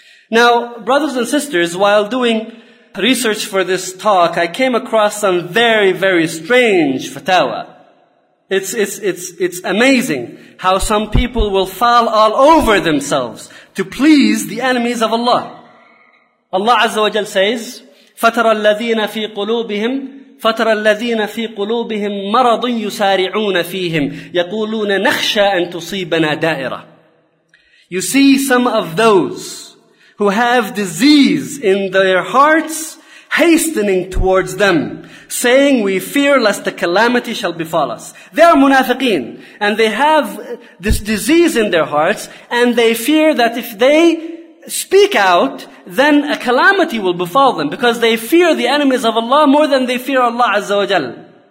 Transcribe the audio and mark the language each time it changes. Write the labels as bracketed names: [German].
[English] Now, brothers and sisters, while doing research for this talk, I came across some very, very strange fatawa. It's amazing how some people will fall all over themselves to please the enemies of Allah. Allah Azza wa Jal says, [Arabic] فَتَرَ الَّذِينَ فِي قُلُوبِهِمْ فَتَرَ الَّذِينَ فِي قُلُوبِهِمْ مَرَضٌ يُسَارِعُونَ فِيهِمْ يَقُولُونَ نَخْشَى أَن تُصِيبَنَا دَائِرَةً. [English] You see some of those who have disease in their hearts hastening towards them, saying, we fear lest the calamity shall befall us. They are munafiqeen, and they have this disease in their hearts, and they fear that if they speak out, then a calamity will befall them, because they fear the enemies of Allah more than they fear Allah Azza wa Jal.